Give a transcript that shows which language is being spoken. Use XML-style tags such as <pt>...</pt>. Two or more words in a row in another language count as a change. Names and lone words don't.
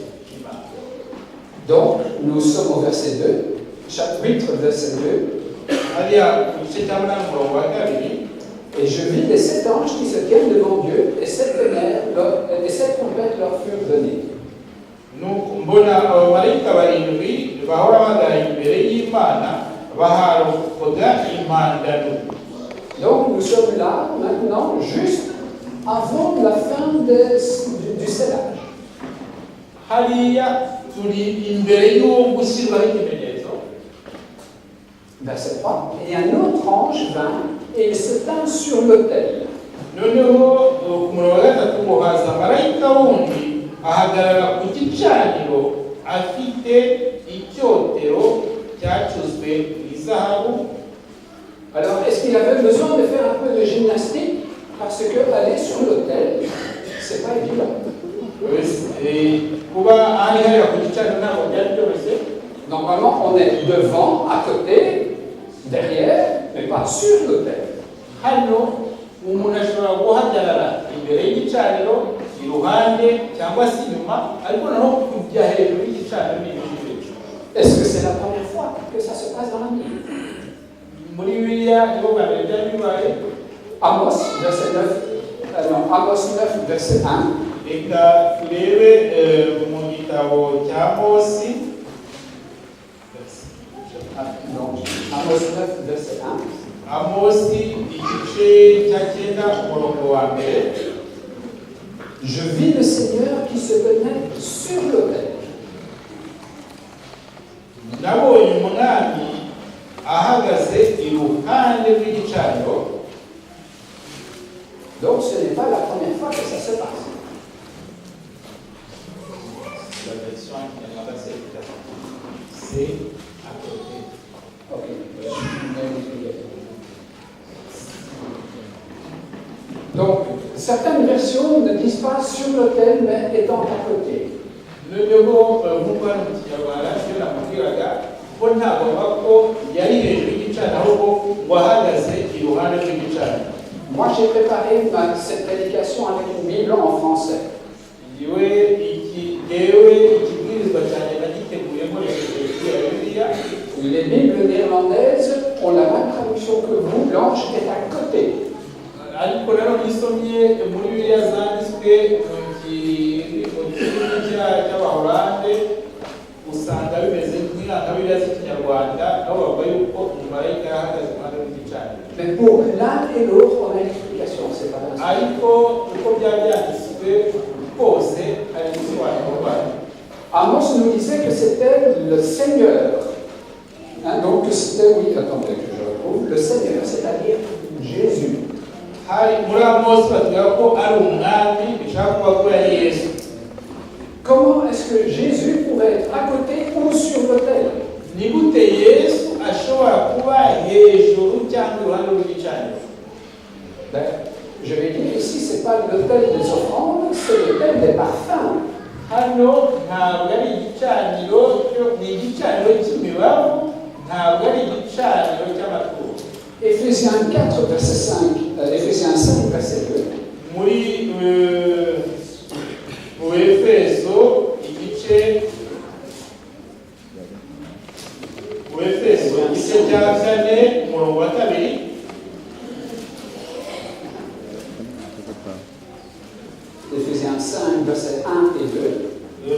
<fr>Donc, nous sommes au verset 2. Chapitre verset 2. Et je vis les 7 anges qui se tiennent devant Dieu, et 7 trompettes leur furent données.</fr> <rw>nuko mbona abamarayika barindwi bahora bagara imbere y'Imana baharokoga impanda ndwi.</rw> <fr>Donc nous sommes là maintenant juste avant la fin du scellage.</fr> <rw>Hariya turi imbere y'uwo gushyirwaho ikimenyetso.</rw> <fr>Verset 3. Et un autre ange vint et il se tint sur l'autel.</fr> <rw>Noneho ku murongo wa gatatu ngo haza marayika wundi ahagarara ku gicaniro afite icyotero cyacuzwe mu izahabu.</rw> <fr>Alors, est-ce qu'il avait besoin de faire un peu de gymnastique? Parce que aller sur l'autel, c'est pas évident.</fr> <rw>Kuba ari hariya ku gicaniro ntabwo byari byoroshye.</rw> <fr>Normalement, on est devant, à côté, derrière, mais pas sur l'autel.</fr> <rw>Hano umuntu ashobora guhagarara imbere y'igicaniro, iruhande cyangwa se inyuma, ariko naho kujya hejuru y'igicaniro ni ibintu.</rw> <fr>Est-ce que c'est la première fois que ça se passe dans la Bible?</fr> <rw>Muri Bibiliya niho bwa mbere byari bibaye.</rw> <fr>Amos, verset 9, Amos 9, verset 1.</fr> <rw>Reka turebe mu gitabo cya Amosi.</rw> <fr>Donc, Amos 9, verset 1.</fr> <rw>Amosi igice cya 9 umurongo wa mbere.</rw> <fr>Je vis le Seigneur qui se tenait sur l'autel.</fr> <rw>Nabonye umwami ahagaze iruhande rw'igicaniro.</rw> <fr>Donc ce n'est pas la première fois que ça se passe. La version c'est à côté. Ok. Donc, certaines versions ne disent pas sur l'autel, mais étant à côté.</fr> <rw>Noneho nk'uko hano mu Kinyarwanda iyo namubwiraga ko ntabwo bavuga ko yari hejuru y'igicaniro ahubwo ngo ahagaze iruhande rw'igicaniro.</rw> <fr>Moi, j'ai préparé cette prédication avec une Bible en français.</fr> <rw>ikibwirizwa cyane nagiteguye nkoresheje Bibiliya.</rw> <fr>Les Bibles néerlandaises ont la même traduction que vous, l'ange est à côté.</fr> <rw>Ariko rero nisomye muri Bibiliya zanditswe mu kirimi cy'Abahorande usanga bimeze nk'inka Bibiliya z'Ikinyarwanda aho bavuga yuko umumarayika yahagaze iruhande rw'igicaniro.</rw> <fr>Mais pour l'un et l'autre, on a une explication, c'est pas grave.</fr> <rw>Ariko uko byanditswe kose hari igisobanuro rwayo.</rw> <fr>Amos nous disait que c'était le Seigneur. Hein, donc c'était, oui, attendez que je retrouve, le Seigneur, c'est-à-dire Jésus.</fr> <rw>Hari muri Amosi batubwira ko ari umwami bishaka kuba ko yari Yesu.</rw> <fr>Comment est-ce que Jésus pourrait être à côté ou sur l'autel?</fr> <rw>Ni gute Yesu ashobora kuba hejuru cyangwa iruhande rw'igicaniro?</rw> <fr>Je vais dire ici, c'est pas l'autel des offrandes, c'est l'autel des parfums.</fr> <rw>Hano ntabwo ari igicaniro ni igicaniro cy'imibavu, ntabwo ari igicaniro cy'amaturo.</rw> <fr>Éphésiens 4, verset 5, Éphésiens 5, verset 2.</fr> <rw>Muri mu Efeso igice cya 4 umurongo wa 2.</rw> <fr>Éphésiens 5, verset 1 et 2.</fr>